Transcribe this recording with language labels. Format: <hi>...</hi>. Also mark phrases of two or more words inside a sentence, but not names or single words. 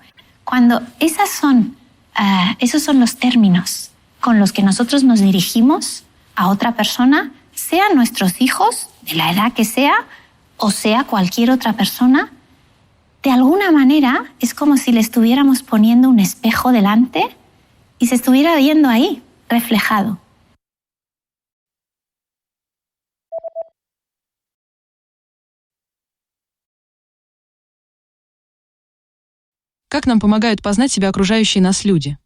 <es>Cuando esos son los términos con los que nosotros nos dirigimos a otra persona, sean nuestros hijos, de la edad que sea, o sea cualquier otra persona, de alguna manera es como si le estuviéramos poniendo un espejo delante y se estuviera viendo ahí, reflejado.</es> <ru>Как нам помогают познать себя окружающие нас люди?</ru>